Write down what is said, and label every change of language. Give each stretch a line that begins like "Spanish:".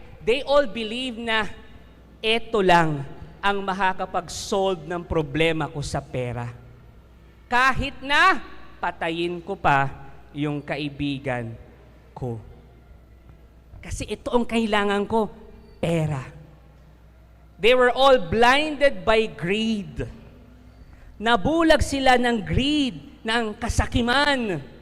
English: They all believe
Filipino: na eto lang ang makakapag-solve ng problema ko sa pera. Kahit na patayin ko pa yung kaibigan ko. Kasi ito ang kailangan ko, pera.
English: They were all blinded by greed.
Filipino: Nabulag sila ng greed, ng kasakiman.